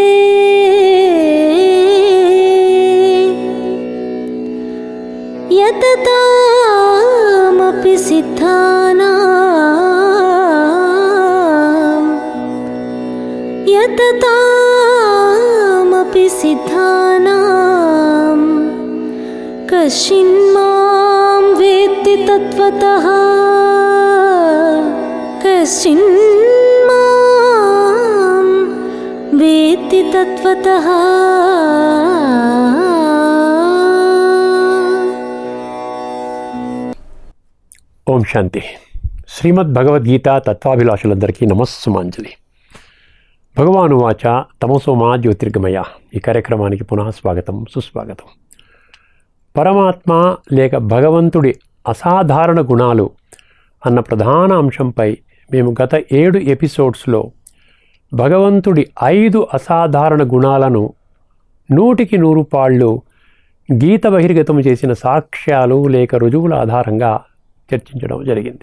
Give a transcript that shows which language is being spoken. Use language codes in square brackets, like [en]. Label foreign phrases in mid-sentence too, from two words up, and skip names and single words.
[sa] यततामपि सिद्धानां कश्चिन्मां वेत्ति तत्त्वतः कश्चिन्मां वेत्ति तत्त्वतः ఓం శాంతి. [te] శ్రీమద్ భగవద్గీత తత్వాభిలాషులందరికీ నమస్సుమాంజలి. [sa] భగవాను వాచ తమసోమా జ్యోతిర్గమయ. [te] ఈ కార్యక్రమానికి పునః స్వాగతం, సుస్వాగతం. పరమాత్మ లేక భగవంతుడి అసాధారణ గుణాలు అన్న ప్రధాన అంశంపై మేము గత 7 ఎపిసోడ్స్లో భగవంతుడి 5 అసాధారణ గుణాలను 100కి 100 పాళ్ళు గీత బహిర్గతం చేసిన సాక్ష్యాలు లేక రుజువుల ఆధారంగా చర్చించడం జరిగింది.